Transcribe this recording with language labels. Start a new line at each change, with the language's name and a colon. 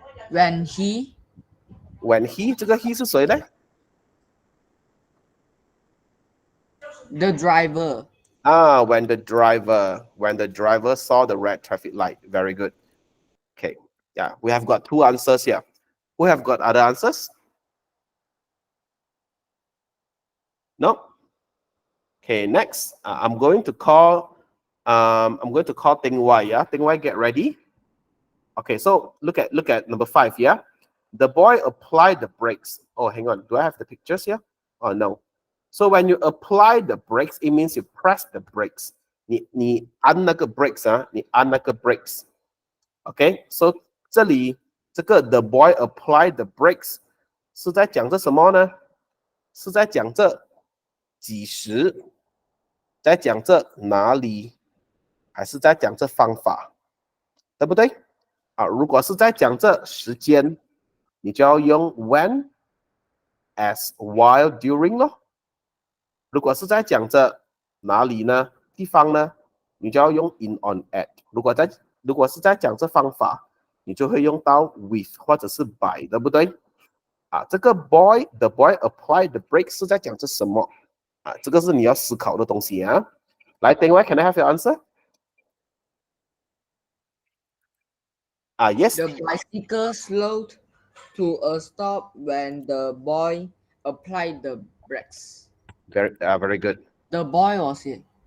English: When he.
Chinese: When he 这个 he 是谁呢
English: The driver. When the driver saw the red traffic light. Very good. Okay, yeah, we have got two answers here. Who have got other answers? No. Okay, next, I'm going to call Ting Wai. Yeah, Ting Wai, get ready. Okay, so look at number 5 here. The boy applied the brakes. Oh, hang on. Do I have the pictures here? Oh, no. So when you apply the brakes, it means you press the brakes.
Chinese: 你按那个 brakes 啊，你按那个 brakes.
English: Okay, so
Chinese: 这里这个
English: the boy applied the brakes
Chinese: 是在讲这什么呢？是在讲这几时？在讲这哪里？还是在讲这方法？对不对？啊，如果是在讲这时间，你就要用
English: when as while during
Chinese: 咯。如果是在讲这哪里呢？地方呢？你就要用
English: in on at。
Chinese: 如果是在讲这方法，你就会用到 with 或者是 by， 对不对？啊，这个
English: the boy applied the brake
Chinese: 是在讲这什么？啊，这个是你要思考的东西啊。来，等会
English: can I have your answer？啊，yes。 The bicycle slowed to a stop when the boy applied the brakes. Very good. The boy was it?